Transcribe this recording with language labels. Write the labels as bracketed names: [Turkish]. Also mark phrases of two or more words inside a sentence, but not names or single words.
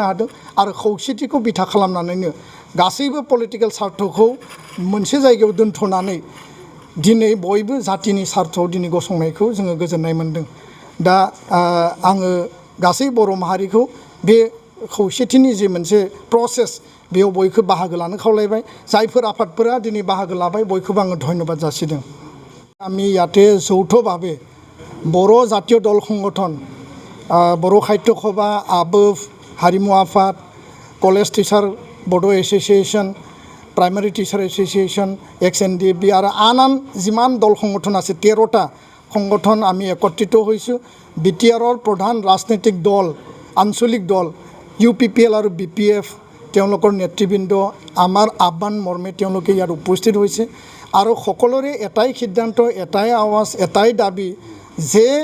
[Bodo] हादों आरो खौसेथिखौ बिथा खालामनानैनो गासैबो पलिटिकेल सार्थखौ मोनसे जायगायाव दोनथ'नानै दिनै बयबो जातिनि सार्थआव दिनै गसंनायखौ जोङो गोजोननाय मोनदों दा आङो गासै बर' माहारिखौ बे खौसेथिनि जे मोनसे प्रसेस बेयाव बयखौ बाहागो लानो खावलायबाय जायफोर आफादफोरा दिनै बाहागो लाबाय बयखौबो आङो धन्यबाद जासिदों [Assamese] আমি ইয়াতে যৌথভাৱে बर' জাতীয় দল সংগঠন बर' সাহিত্য সভা আবুফ হাৰিমু আফাদ কলেজ টিচাৰ বড' এছ'চিয়েশ্যন প্ৰাইমাৰী টিচাৰ এছ'চিয়েশ্যন XNDF আৰু আন যিমান দল সংগঠন আছে 13টা সংগঠন আমি একত্ৰিত হৈছোঁ BTRৰ প্ৰধান ৰাজনৈতিক দল আঞ্চলিক দল UPPL আৰু BPF তেওঁলোকৰ নেতৃবৃন্দ আমাৰ আহ্বান মৰ্মে তেওঁলোকে ইয়াত উপস্থিত হৈছে আৰু সকলোৰে এটাই সিদ্ধান্ত এটাই আৱাজ এটাই দাবী যে